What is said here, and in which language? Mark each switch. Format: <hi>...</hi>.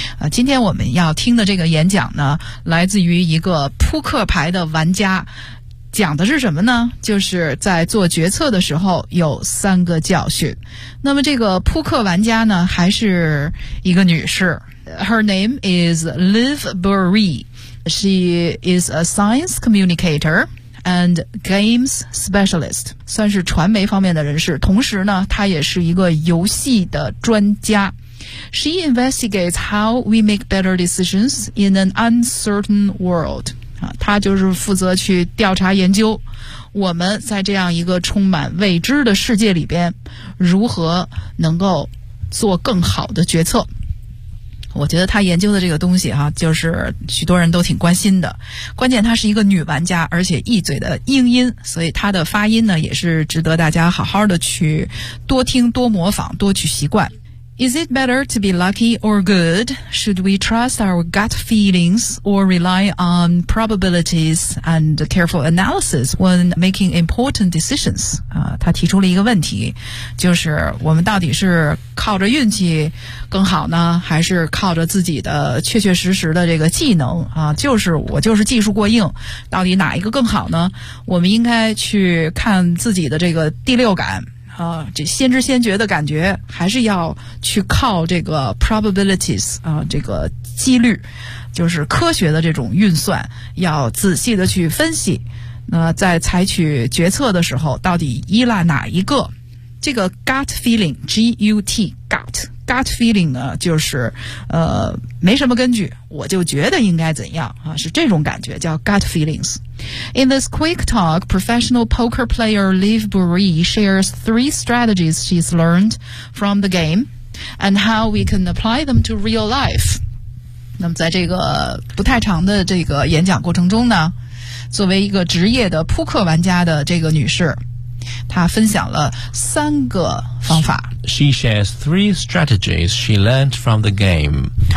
<zh>今天我们要听的这个演讲呢，来自于一个扑克牌的玩家，讲的是什么呢？就是在做决策的时候有三个教训。那么这个扑克玩家呢，还是一个女士。</zh> <en>Her name is Liv Burry. She is a science communicator and games specialist.</en> <zh>算是传媒方面的人士，同时呢，她也是一个游戏的专家。</zh> <en>She investigates how we make better decisions in an uncertain world.</en> <zh>她就是负责去调查研究，我们在这样一个充满未知的世界里边，如何能够做更好的决策。我觉得她研究的这个东西，就是许多人都挺关心的。关键她是一个女玩家，而且一嘴的英音，所以她的发音呢，也是值得大家好好的去多听、多模仿、多去习惯。</zh> <en>Is it better to be lucky or good? Should we trust our gut feelings or rely on probabilities and careful analysis when making important decisions?</en> <zh>他提出了一个问题，就是我们到底是靠着运气更好呢，还是靠着自己的确确实实的这个技能，就是我就是技术过硬，到底哪一个更好呢？我们应该去看自己的这个第六感，这先知先觉的感觉，还是要去靠这个 probabilities ，这个几率，就是科学的这种运算，要仔细的去分析。那在采取决策的时候，到底依赖哪一个？这个 gut feeling gut feeling 呢，就是没什么根据，我就觉得应该怎样，是这种感觉，叫 gut feelings。</zh> <en>In this quick talk, professional poker player Liv Burry shares three strategies she's learned from the game and how we can apply them to real life.</en> <zh>那么在这个不太长的这个演讲过程中呢，作为一个职业的扑克玩家的这个女士，她分享了三个方法。</zh> <en>She shares three strategies she learned from the game.</en>